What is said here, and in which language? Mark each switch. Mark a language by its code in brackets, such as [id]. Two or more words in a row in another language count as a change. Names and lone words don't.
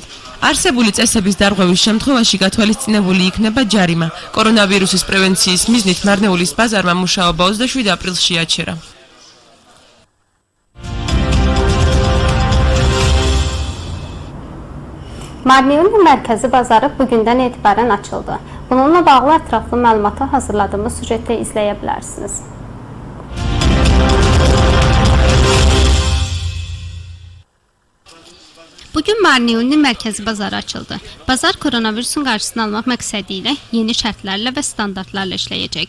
[ka] არსებული წესების დარღვევის შემთხვევაში გათვალისწინებული იქნება ჯარიმა. კორონავირუსის პრევენციის მიზნით მარნეულის ბაზარმა მუშაობა 27 აპრილში აჩერა. [az] Marnეული mərkəzi bazarı bugündən etibarən açıldı. Bununla bağlı ətraflı məlumatı hazırladığımız süjetdə izləyə bilərsiniz. Bugün Marneuli'nin mərkəzi bazarı açıldı. Bazar koronavirusun qarşısını almaq məqsədi ilə yeni şərtlərlə və standartlarla işləyəcək.